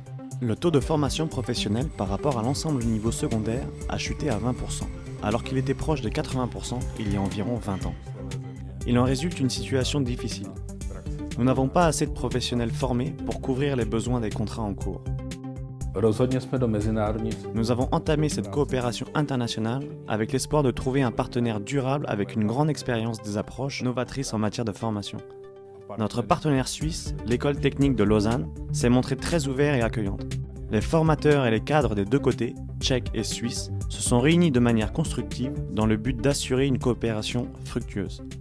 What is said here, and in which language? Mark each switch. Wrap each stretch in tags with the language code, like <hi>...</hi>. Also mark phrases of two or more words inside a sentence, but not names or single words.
<fr>Le taux de formation professionnelle par rapport à l'ensemble du niveau secondaire a chuté à 20%, alors qu'il était proche de 80% il y a environ 20 ans. Il en résulte une situation difficile. Nous n'avons pas assez de professionnels formés pour couvrir les besoins des contrats en cours.</fr> <cs>Rozhodně jsme do mezinárodní.</cs> <fr>Nous avons entamé cette coopération internationale avec l'espoir de trouver un partenaire durable avec une grande expérience des approches novatrices en matière de formation. Notre partenaire suisse, l'école technique de Lausanne, s'est montrée très ouverte et accueillante. Les formateurs et les cadres des deux côtés, tchèques et suisses, se sont réunis de manière constructive dans le but d'assurer une coopération fructueuse.</fr>